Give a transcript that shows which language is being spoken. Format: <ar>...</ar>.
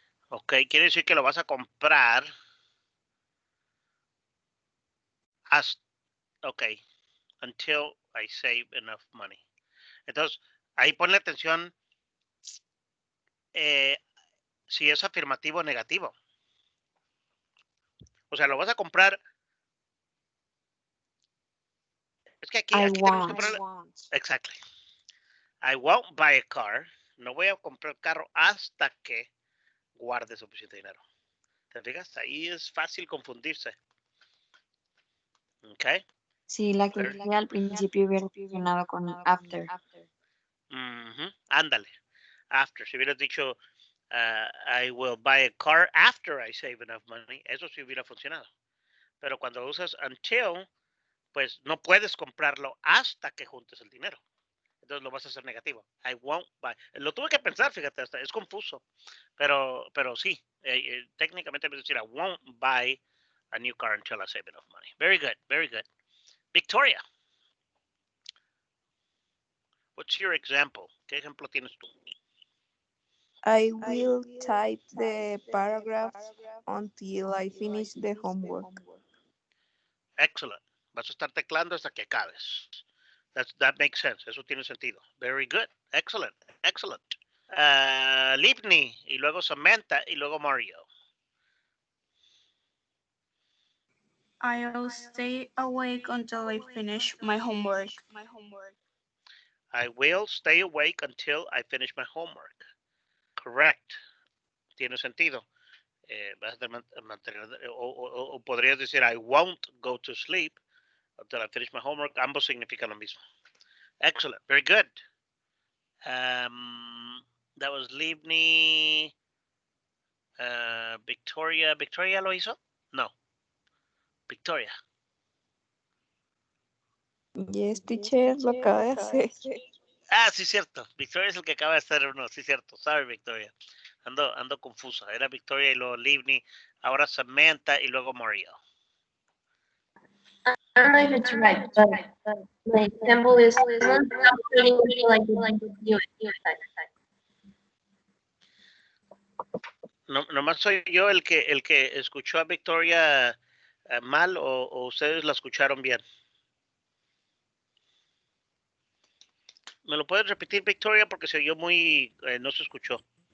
<es>Ok, quiere decir que lo vas a comprar.</es> <en>Ok, until I save enough money.</en> <es>Entonces, ahí ponle atención si es afirmativo o negativo. O sea, lo vas a comprar. Es que aquí tenemos que ponerle.</es> <en>Exactly. I won't buy a car.</en> <es>No voy a comprar carro hasta que guarde suficiente dinero. ¿Te fijas? Ahí es fácil confundirse. Ok. Sí, la que dije al principio hubiera funcionado con after. Ándale. After. Si hubieras dicho</es> <en>I will buy a car after I save enough money,</en> <es>eso sí hubiera funcionado. Pero cuando usas until, pues no puedes comprarlo hasta que juntes el dinero. Entonces lo vas a hacer negativo.</es> <en>I won't buy.</en> <es>Lo tuve que pensar, fíjate, hasta es confuso. Pero sí, técnicamente me decir</es> <en>I won't buy a new car until I save enough money. Very good, very good. Victoria, what's your example?</en> <es>¿Qué ejemplo tienes tú?</es> <en>I will type the paragraph until I finish the homework. Excellent.</en> <es>Vas a estar teclando hasta que acabes.</es> <en>That makes sense.</en> <es>Eso tiene sentido.</es> <en>Very good. Excellent. Excellent.</en> <es>Livni, y luego Samantha, y luego Mario.</es> <en>I'll stay awake until I finish my homework. I will stay awake until I finish my homework. Correct.</en> <es>Tiene sentido. Vas a mantener, o podrías decir</es> <en>I won't go to sleep until I finish my homework.</en> <es>Ambos significan lo mismo.</es> <en>Excellent. Very good. That was Livni. Victoria.</en> <es>¿Victoria lo hizo?</es> <en>No. Victoria. Yes, teacher,</en> <es>lo acaba de hacer. Ah, sí, cierto. Victoria es el que acaba de hacer uno. Sí, cierto.</es> <en>Sorry,</en> <es>Victoria. Ando confusa. Era Victoria y luego Livni. Ahora Samantha y luego Mario.</es> <en>I don't know if it's right, but my example is someone stopped reading until I get the new exercise.</en> <es>No, nomás soy yo el que escuchó a Victoria mal o ustedes la escucharon bien. ¿Me lo puedes repetir, Victoria? Porque se oyó muy... no se escuchó.</es>